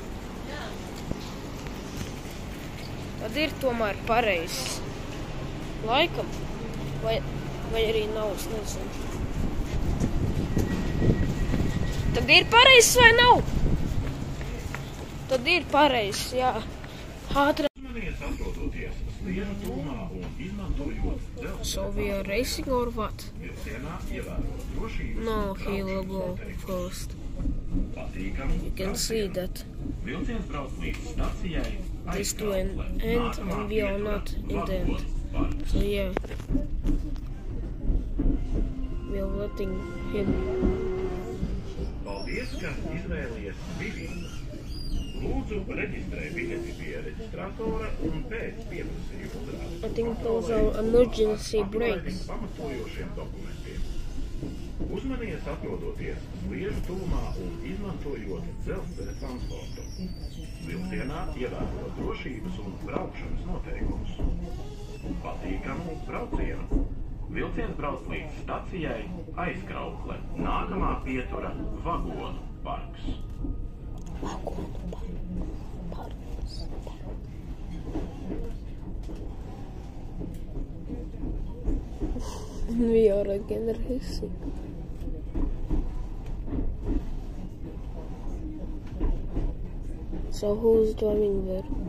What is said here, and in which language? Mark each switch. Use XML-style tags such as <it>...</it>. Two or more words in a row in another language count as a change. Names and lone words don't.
<lv>Tad ir tomēr pareizs. Laikam. Vai arī nav, es nezinu. Tad ir pareizs vai nav? Tad ir pareizs, jā. Ātri.</lv> <en>So we are racing or what? No, he will go first. You can see that. This to an end and we are not in the end. So yeah. We are letting him.</en> <lv>Paldies, ka izvēlies Vivi. Lūdzu, reģistrē biļeti pie reģistratora un pēc pieprasījuma uzrādes.</lv> <en>I think those are emergency brakes.</en> <lv>Pamatojošiem dokumentiem. Uzmanies atrodoties sliežu tuvumā un izmantojot dzelzceļa transportu. Vilcienā ievērot drošības un braukšanas noteikumus. Patīkamu braucienu! Vilciens brauc līdz stacijai Aizkraukle. Nākamā pietura Vagonu parks.</lv> <en>We are again racing. So who's driving there?</en>